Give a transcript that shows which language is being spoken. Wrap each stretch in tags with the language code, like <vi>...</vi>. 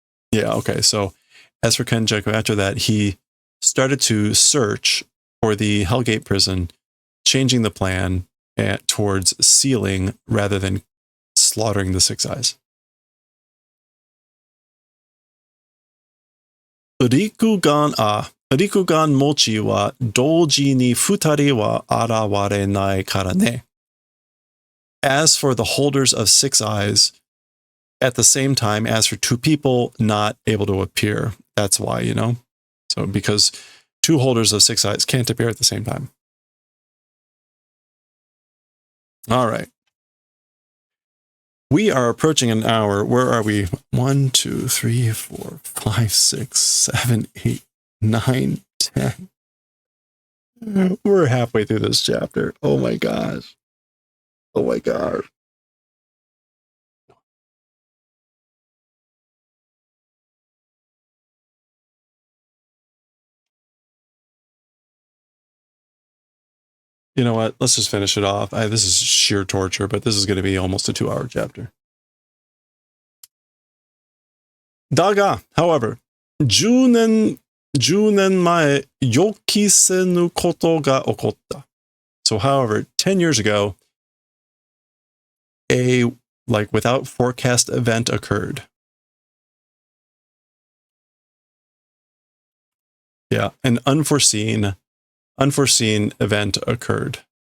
<en>Yeah, okay, so as for Kenjaku, after that, he started to search for the Hellgate prison, changing the plan towards sealing rather than slaughtering the six eyes.</en> <ja>陸眼持ちは同時に二人は現れないからね.</ja> <en>As for the holders of six eyes, at the same time, as for two people not able to appear. That's why, you know? So because two holders of six eyes can't appear at the same time. All right. We are approaching an hour. Where are we? 1, 2, 3, 4, 5, 6, 7, 8, 9, 10. We're halfway through this chapter. Oh my gosh. Oh my God. You know what? Let's just finish it off. This is sheer torture, but this is going to be almost a 2-hour chapter.</en> <ja>だが,</ja> <en>however,</en> <ja>10年前、予期せぬことが起こった.</ja> <en>So, however, 10 years ago, a without forecast event occurred. Yeah, an unforeseen event occurred.</en>